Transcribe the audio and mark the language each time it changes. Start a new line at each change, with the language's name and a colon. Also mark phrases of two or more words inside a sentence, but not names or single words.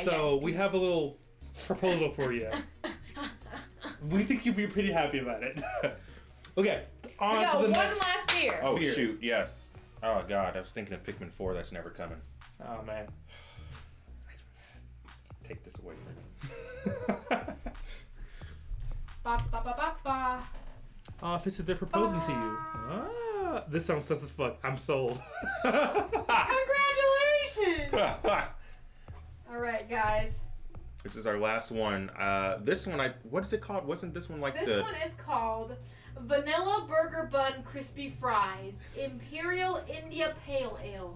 English: So we have a little proposal for you. We think you'll be pretty happy about it. Okay, on We got to the one next. last beer. Oh Beer. shoot, yes. Oh god, I was thinking of Pikmin 4. That's never coming. Oh man. Take this away from me. Ba, ba, ba, ba, ba. Fisty, they're proposing to you. Ah, this sounds sus as fuck. I'm sold. Congratulations! All right, guys. This is our last one. This one, what is it called? Wasn't this one like This the? one is called Vanilla Burger Bun Crispy Fries Imperial India Pale Ale.